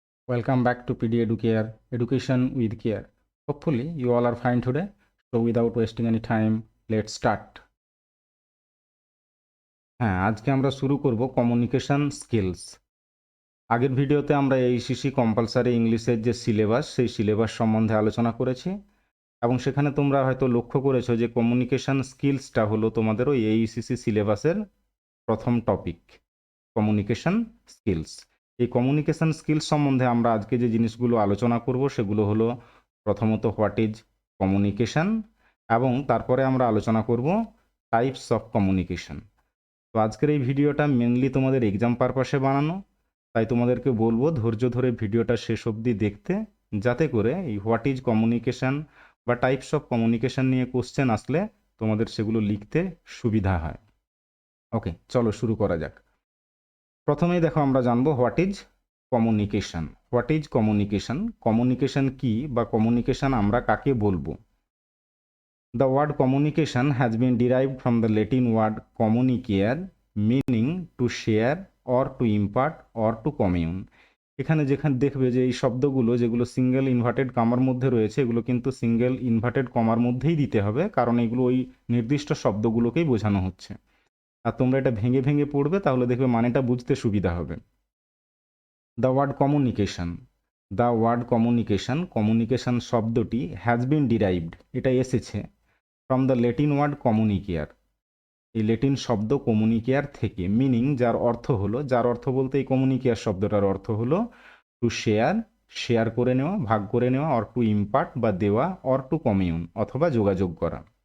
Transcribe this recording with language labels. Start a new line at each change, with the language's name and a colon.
English: Welcome back to PD Educare, Education with Care. Hopefully, you all are fine today. So, without wasting any time, let's start.
Bangla: হ্যাঁ, আজকে আমরা শুরু করব communication skills. আগের ভিডিওতে আমরা AECC কম্পালসারি ইংলিশের যে সিলেবাস, সেই সিলেবাস সম্বন্ধে আলোচনা করেছি এবং সেখানে তোমরা হয়তো লক্ষ্য করেছো যে কমিউনিকেশন স্কিলসটা হলো তোমাদের ওই AECC সিলেবাসের প্রথম টপিক, কমিউনিকেশন স্কিলস। এই কমিউনিকেশন স্কিলস সম্বন্ধে আমরা আজকে যে জিনিসগুলো আলোচনা করব সেগুলো হলো প্রথমত
English: what is communication
Bangla: এবং তারপরে আমরা আলোচনা করব টাইপস অফ কমিউনিকেশন। তো আজকের এই ভিডিওটা মেনলি তোমাদের এক্সাম পারপাসে বানানো, তাই তোমাদেরকে বলবো ধৈর্য ধরে ভিডিওটা শেষ অবধি দেখতে, যাতে করে এই
English: what is communication
Bangla: বা টাইপস অফ কমিউনিকেশন নিয়ে কোশ্চেন আসলে তোমাদের সেগুলো লিখতে সুবিধা হয়। ওকে, চলো শুরু করা যাক। প্রথমেই দেখো আমরা জানবো
English: What is communication. What is communication,
Bangla: communication কি বা কমিউনিকেশন আমরা কাকে বলবো।
English: The word communication has been derived from the Latin word communicare, meaning to share or to impart or to commune.
Bangla: এখানে যেখানে দেখবে যে এই শব্দগুলো যেগুলো সিঙ্গেল ইনভার্টেড কমার মধ্যে রয়েছে, এগুলো কিন্তু সিঙ্গেল ইনভার্টেড কমার মধ্যেই দিতে হবে, কারণ এগুলো ওই নির্দিষ্ট শব্দগুলোকেই বোঝানো হচ্ছে। আর তোমরা এটা ভেঙে ভেঙে পড়বে, তাহলে দেখবে মানেটা বুঝতে সুবিধা হবে।
English: the word communication, the word communication,
Bangla: communication শব্দটি
English: has been derived,
Bangla: এটা এসেছে
English: from the Latin word communicare,
Bangla: এই লেটিন শব্দ কমিউনিকেয়ার থেকে, মিনিং যার অর্থ হলো, যার অর্থ বলতে এই কমিউনিকেয়ার শব্দটার অর্থ হলো
English: to share,
Bangla: শেয়ার করে নেওয়া, ভাগ করে নেওয়া,
English: or to impart
Bangla: বা দেওয়া,
English: or to commune
Bangla: অথবা যোগাযোগ করা।